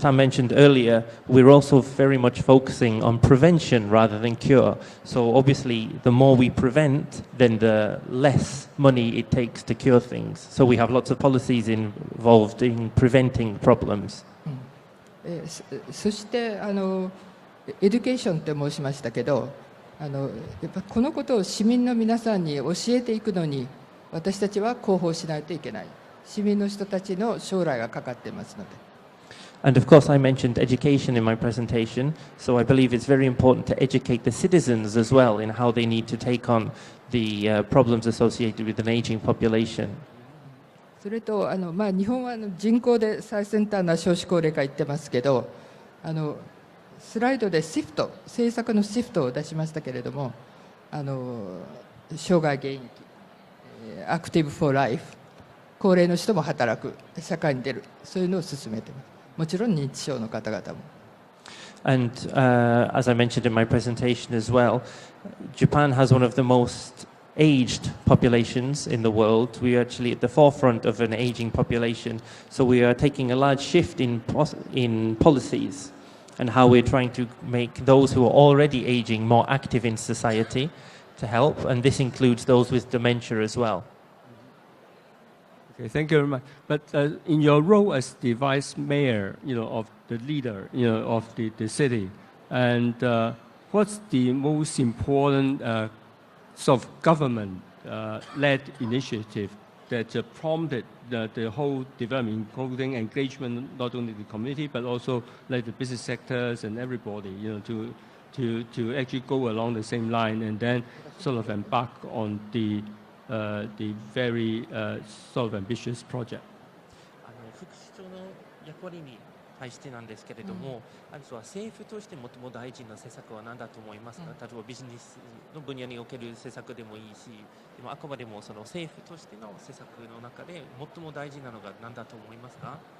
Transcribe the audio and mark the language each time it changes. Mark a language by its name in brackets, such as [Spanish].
[English] Tam mentioned earlier, we're also very much focusing on prevention rather than cure. So obviously, the more we prevent, then the less money it takes to cure things. So we have lots of policies involved in preventing problems. [Japanese] そしてエデュケーションって申しましたけど、やっぱこのことを市民の皆さんに教えていくのに、私たちは広報しないといけない。市民の人たちの将来がかかっていますので。 [English] And of course, I mentioned education in my presentation, so I believe it's very important to educate the citizens as well in how they need to take on the problems associated with an aging population. [Japanese] それと日本は人口で最先端な少子高齢化言ってますけど、スライドでシフト、政策のシフトを出しましたけれども、生涯現役、アクティブ・フォー・ライフ、高齢の人も働く、社会に出る、そういうのを進めています。もちろん認知症の方々も。 [English] And as I mentioned in my presentation as well, Japan has one of the most aged populations in the world. We are actually at the forefront of an aging population, so we are taking a large shift in policies and how we're trying to make those who are already aging more active in society to help, and this includes those with dementia as well. Okay, thank you very much. But in your role as the vice mayor, of the leader, of the city, and what's the most important sort of government-led initiative that prompted the whole development, including engagement, not only the community, but also like the business sectors and everybody, to actually go along the same line and then sort of embark on the very sort of ambitious project. [Japanese] 副市長の役割に対してなんですけれども、政府として最も大事な施策は何だと思いますか？例えばビジネスの分野における施策でもいいし、でもあくまでもその政府としての施策の中で最も大事なのが何だと思いますか？